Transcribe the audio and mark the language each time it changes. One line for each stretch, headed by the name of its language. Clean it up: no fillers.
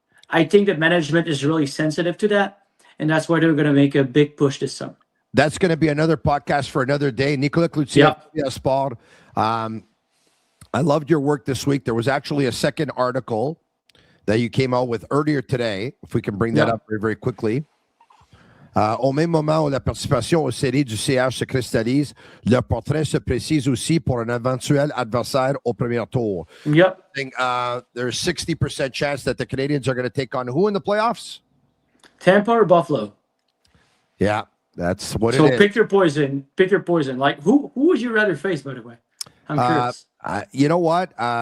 English: I think that management is really sensitive to that, and that's why they're going to make a big push this summer. That's going to be another podcast for another day. Nicolas Cloutier, Sport. I loved your work this week. There was actually a second article that you came out with earlier today, if we can bring that up very, very quickly.
French: Au même moment où la participation aux séries du CH se cristallise, le portrait se précise aussi pour un éventuel adversaire au premier tour.
English: Yep. There's 60% chance that the Canadiens are going to take on who in the playoffs? Tampa or Buffalo? Yeah, that's what it is. So pick your poison. Pick your poison. Like, who would you rather face, by the way? I'm curious. You know what?